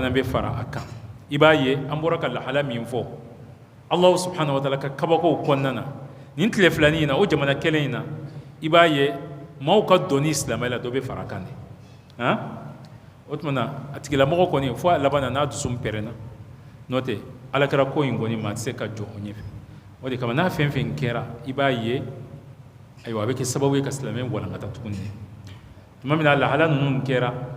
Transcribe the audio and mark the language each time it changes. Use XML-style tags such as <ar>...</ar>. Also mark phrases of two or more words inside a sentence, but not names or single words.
<bm>fana bɛ fara a kan i b'a ye an bɔra ka lahala min fɔ</bm> <ar>الله سبحانه وتعالى</ar> <bm>ka kabakow kɔnɔna na nin tile filanin in na o jamana kelen in na i b'a ye maaw ka dɔnni silamɛya la dɔ bɛ fara a kan de o tuma na a tigilamɔgɔ kɔni fo a laban na n'a dusu pɛrɛnna n'o tɛ alakira ko in kɔni maa tɛ se ka jɔ o ɲɛfɛ o de kama n'a fɛn fɛn kɛra i b'a ye ayiwa a bɛ kɛ sababu ye ka silamɛ walankata tuguni tuma min na lahala ninnu kɛra</bm>